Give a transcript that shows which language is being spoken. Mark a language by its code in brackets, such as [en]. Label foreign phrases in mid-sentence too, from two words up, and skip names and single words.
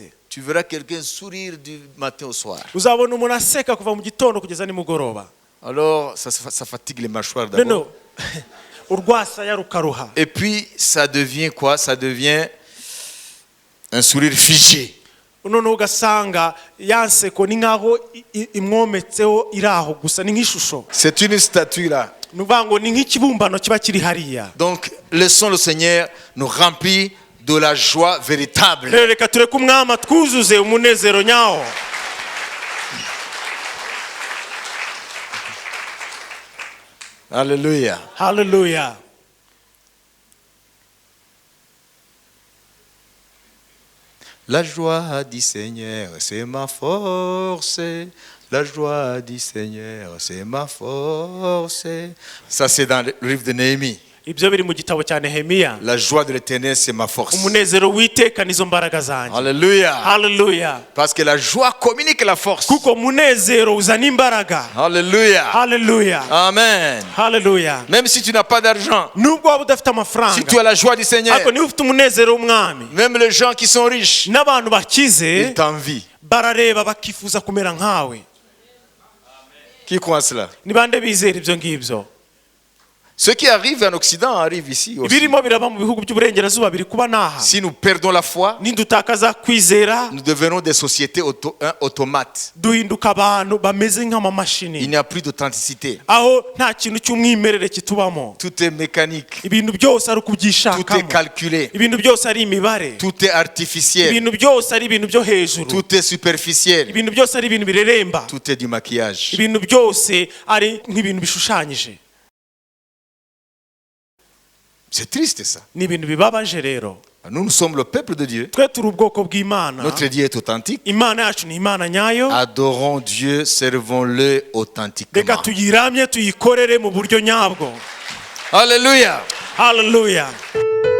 [fr] Tu verras quelqu'un sourire du matin au soir. [rw] uzabona umuntu aseka kuva mu gitondo kugeza nimugoroba. [fr] Alors, ça fatigue les mâchoires [rw] noneho [fr] d'abord. [rw] urwasaya rukaruha. [fr] Et puis, ça devient quoi? Ça devient un sourire figé. [rw] noneho ugasanga ya nseko ni nkaho imwometseho iri aho gusa ni nk'ishusho. [fr] C'est une statue là. [rw] ni ukuvuga ngo ni nk'ikibumbano kiba kiri hariya. [fr] Donc, laissons le Seigneur nous remplir de la joie véritable. [rw] rero reka tureke umwami twuzuze umunezero nyawo. [fr] Alléluia. [rw] haleluya. [fr] La joie du Seigneur, c'est ma force. La joie du Seigneur, c'est ma force. Ça, c'est dans le livre de Néhémie. [rw] ibyo biri mu gitabo cya Nehemiya. [fr] La joie de l'Éternel, c'est ma force. [rw] umunezero w'Iteka nizo mbaraga zanjye. [fr] Alléluia. [rw] haleluya. [fr] Parce que la joie communique la force. [rw] kuko umunezero uzana imbaraga. [fr] Alléluia. [rw] haleluya. Amen. haleluya. [fr] Même si tu n'as pas d'argent, [rw] nubwo waba udafite [fr] si [rw] amafaranga [fr] tu as la joie du Seigneur, [rw] ariko niba ufite umunezero w'umwami [fr] même les gens qui sont riches, [rw] n'abantu bakize [fr] ils t'envient. [rw] barareba bakifuza kumera nkawe. [fr] Qui croit cela? [rw] ni bande bizera ibyo ngibyo. [fr] Ce qui arrive en Occident arrive ici aussi. [rw] ibirimo biraba mu bihugu by'uburengerazuba biri kuba naha. [fr] Si nous perdons la foi, [rw] nidutakaza kwizera [fr] nous devenons des sociétés automates. [rw] duhinduka abantu bameze [fr] Il [rw] nk'amamashini [fr] n'y a plus d'authenticité. [rw] aho nta kintu cy'umwimerere kitubamo. [fr] Tout est mécanique. [rw] ibintu byose ari [fr] Tout est [rw] ukubyishakamo. [fr] calculé. [rw] ibintu byose ari imibare. [fr] Tout est artificiel. [rw] ibintu byose ari ibintu byo hejuru. [fr] Tout est superficiel. [rw] ibintu byose ari ibintu bireremba. [fr] Tout est du maquillage. [rw] ibintu byose ari nk'ibintu bishushanyije. [fr] C'est triste ça. [rw] ni ibintu bibabaje rero. [fr] Nous sommes le peuple de Dieu. [rw] twe turi ubwoko bw'Imana. [fr] Notre Dieu est authentique. [rw] imana yacu ni imana nyayo. [fr] Adorons Dieu, servons-le [rw] reka [fr] authentiquement. [rw] tuyiramye tuyikorere mu buryo nyabwo. [fr] Alléluia. [rw] haleluya.